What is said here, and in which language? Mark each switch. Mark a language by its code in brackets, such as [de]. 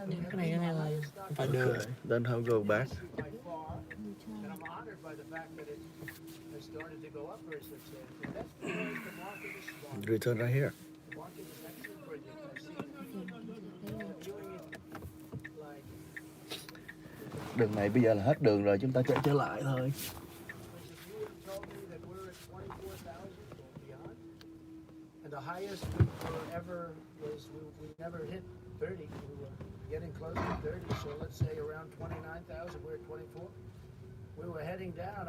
[vi] cái này là phải đưa. [en] Okay. Then how go back? By far, and I'm honored by the fact that it has started to go up very substantially. That's because the market is strong. Return right here. The market is actually brilliant. I've seen viewing it like [vi] Đường này bây giờ là hết đường rồi, chúng ta chạy trở lại thôi. [en] because if you would have told me that we're at 24,000 or beyond, and the highest we were ever was we never hit 30. We were getting close to 30. So let's say around 29,000. We're at 24. We were heading down.